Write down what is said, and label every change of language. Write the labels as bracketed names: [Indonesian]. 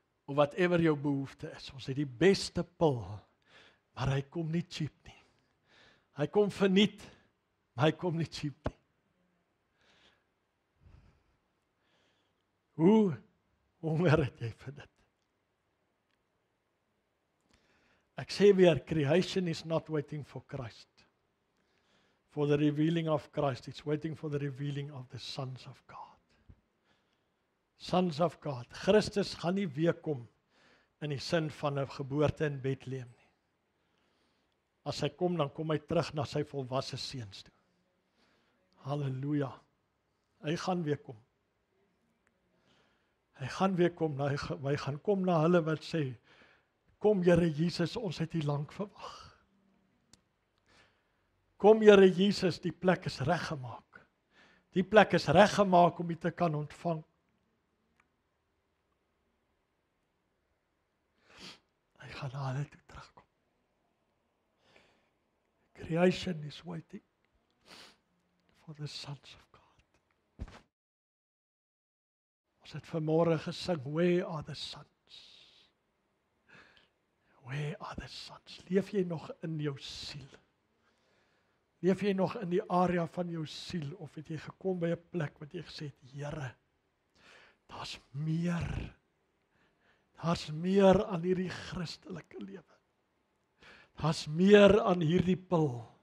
[Afrikaans] Of whatever jou behoefte is. Ons het die beste pil, maar hy kom nie cheap nie. Hy kom verniet, maar hy kom nie cheap nie. Hoe honger het jy vir dit? Ek sê weer, [English] creation is not waiting for Christ. For the revealing of Christ, it's waiting for the revealing of the sons of God. Sons of God. [Afrikaans] Christus gaan nie weer kom in die sin van 'n geboorte in Bethlehem nie. As hy kom, dan kom hy terug na sy volwasse seuns toe. Halleluja. Hy gaan weer kom. Hy gaan weer kom, hy gaan kom na hulle wat sê, kom Here Jesus, ons het U lank verwag. Kom Here Jesus, die plek is reggemaak. Die plek is reggemaak om U te kan ontvang. Hy gaan na hulle toe terugkom. [English] Creation is waiting for the sons of God. [Afrikaans] Ons het vanmôre gesing, [English] where are the sons? Where are the sons? [Afrikaans] Leef jy nog in jou siel? Leef jy nog in die area van jou siel? Of het jy gekom by 'n plek wat jy gesê het, Here, daar's meer. Daar's meer aan hierdie Christelike lewe. Daar's meer aan hierdie pil.